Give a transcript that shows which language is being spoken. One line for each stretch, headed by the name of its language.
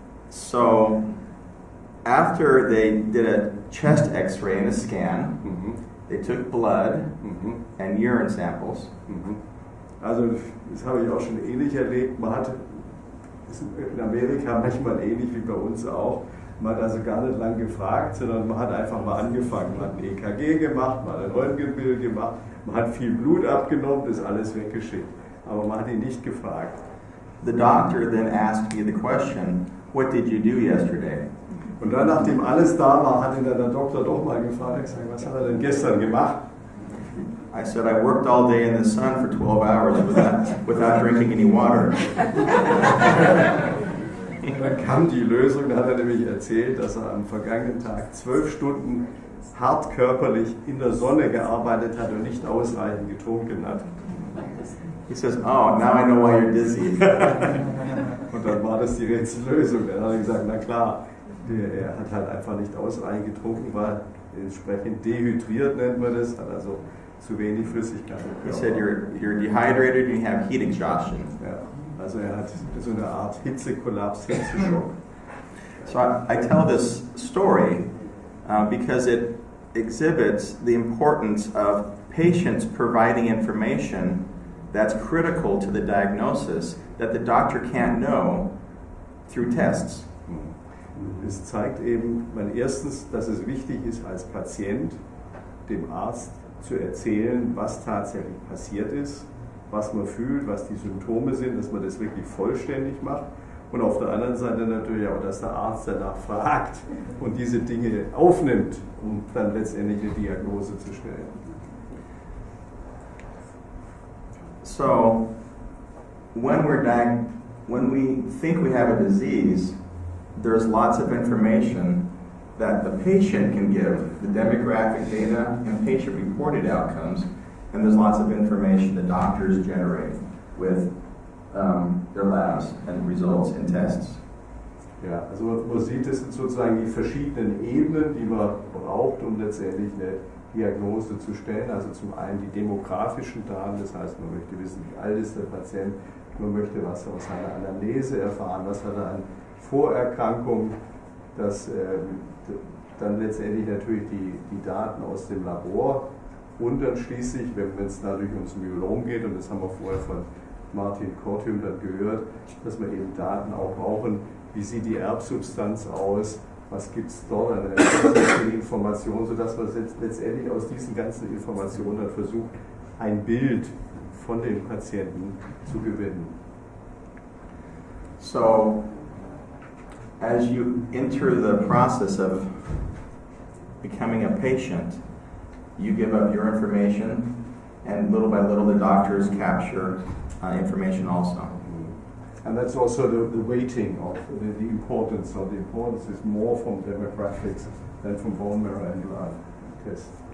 English: So after they did a chest X-ray and a scan, they took blood and urine samples.
German: Also das habe ich auch schon ähnlich erlebt. Man hat in Amerika manchmal ähnlich wie bei uns auch. Man hat also gar nicht lange gefragt, sondern man hat einfach mal angefangen. Man hat ein EKG gemacht, man hat ein Röntgenbild gemacht, man hat viel Blut abgenommen, ist alles weggeschickt. Aber man hat ihn nicht gefragt.
English: The doctor then asked me the question, what did you do yesterday?
German: Und dann, nachdem alles da war, hat ihn dann der Doktor doch mal gefragt, gesagt, was hat er denn gestern gemacht?
English: I said, I worked all day in the sun for 12 hours without drinking any water.
German: Und dann kam die Lösung, da hat er nämlich erzählt, dass er am vergangenen Tag 12 Stunden hart körperlich in der Sonne gearbeitet hat und nicht ausreichend getrunken hat.
English: He says, oh, now I know why you're dizzy.
German: Und dann war das die Rätsellösung. Dann hat er gesagt, na klar, er hat halt einfach nicht ausreichend getrunken, war entsprechend dehydriert, nennt man das, hat also zu wenig Flüssigkeit im
English: He
German: Körper.
English: said you're dehydrated and you have heat exhaustion.
German: Ja, also er hat so eine Art Hitzekollaps, Hitzeschock.
English: So I tell this story because it exhibits the importance of patients providing information that's critical to the diagnosis that the doctor can't know through tests.
German: Es zeigt eben, erstens, dass es wichtig ist, als Patient dem Arzt zu erzählen, was tatsächlich passiert ist, was man fühlt, was die Symptome sind, dass man das wirklich vollständig macht. Und auf der anderen Seite natürlich auch, dass der Arzt danach fragt und diese Dinge aufnimmt, um dann letztendlich eine Diagnose zu stellen.
English: So, when we think we have a disease, there's lots of information that the patient can give, the demographic data and patient-reported outcomes, and there's lots of information the doctors generate with their labs and results and tests.
German: Ja, also man sieht, das sind sozusagen die verschiedenen Ebenen, die man braucht, um letztendlich eine Diagnose zu stellen. Also zum einen die demografischen Daten, das heißt, man möchte wissen, wie alt ist der Patient, man möchte was aus seiner Anamnese erfahren, was hat er an Vorerkrankungen, das dann letztendlich natürlich die Daten aus dem Labor und dann schließlich, wenn es dadurch ums Myelom geht, und das haben wir vorher von Martin Kortüm dann gehört, dass wir eben Daten auch brauchen, wie sieht die Erbsubstanz aus, was gibt es dort an Informationen, sodass man letztendlich aus diesen ganzen Informationen dann versucht, ein Bild von dem Patienten zu gewinnen.
English: So, as you enter the process of becoming a patient, you give up your information, and little by little the doctors capture information also. And that's also the weighting of the importance. So the importance is more from demographics than from bone marrow and blood tests.